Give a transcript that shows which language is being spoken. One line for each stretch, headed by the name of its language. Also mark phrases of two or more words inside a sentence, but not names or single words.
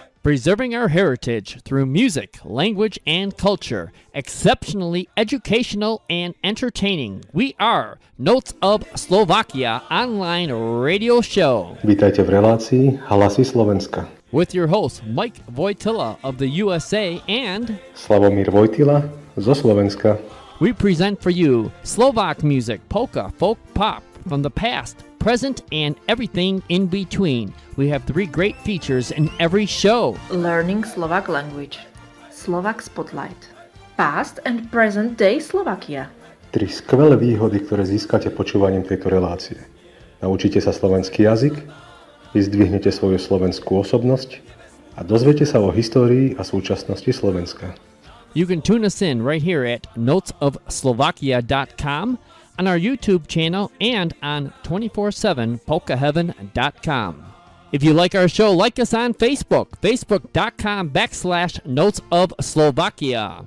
English: preserving our heritage through music, language, and culture. Exceptionally educational and entertaining. We are Notes of Slovakia online radio show.
Slovak: Vítajte v relácii Hlasy Slovenska.
English: With your host Mike Vojtila of the USA and
Slovak: Slavomír Vojtila zo Slovenska.
English: We present for you Slovak music, polka, folk, pop from the past, present, and everything in between. We have 3 great features in every show. Learning Slovak language, Slovak Spotlight, Past and Present Day Slovakia.
Slovak: 3 skvelé výhody, ktoré získate počúvaním tejto relácie. Naučite sa slovenský jazyk, vyzdvihnete svoju slovenskú osobnosť a dozviete sa o histórii a súčasnosti Slovenska.
English: You can tune us in right here at notesofslovakia.com, on our YouTube channel, and on 247polkaheaven.com. If you like our show, like us on Facebook, facebook.com/notesofslovakia.